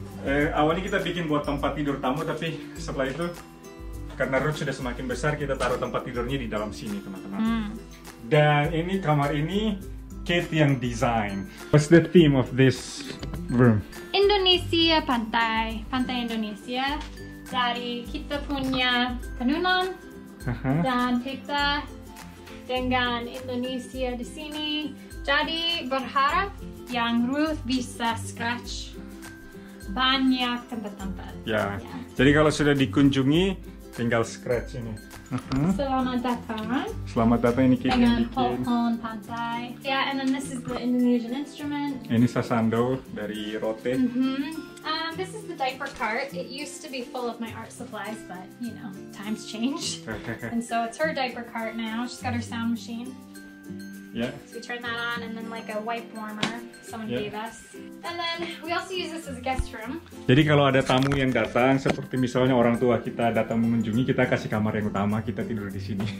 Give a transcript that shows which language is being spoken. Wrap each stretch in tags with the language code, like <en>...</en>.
<id>Awalnya kita bikin buat tempat tidur tamu, tapi setelah itu karena Ruth sudah semakin besar, kita taruh tempat tidurnya di dalam sini, teman-teman. Dan ini kamar ini Kate yang desain.</id> <en>What's the theme of this room?</en> <id>Indonesia pantai Indonesia. Dari kita punya tenunan dan kita dengan Indonesia di sini. Jadi berharap yang Ruth bisa scratch banyak tempat-tempat. Ya. Jadi kalau sudah dikunjungi, tinggal scratch ini. Selamat datang. Selamat datang, ini Kate yang bikin. pohon pantai.</id> <en>Yeah, and then this is the Indonesian instrument.</en> <id>Ini sasando dari Rote.</id> <en>This is the diaper cart. It used to be full of my art supplies, but you know, times changed. And so it's her diaper cart now. She's got her sound machine.</en> <id>Ya.</id> <en>So we turn that on, and then like a wipe warmer someone Yeah. gave us. And then we also use this as a guest room.</en> <id>Jadi kalau ada tamu yang datang, seperti misalnya orang tua kita datang mengunjungi, kita kasih kamar yang utama, kita tidur di sini.</id>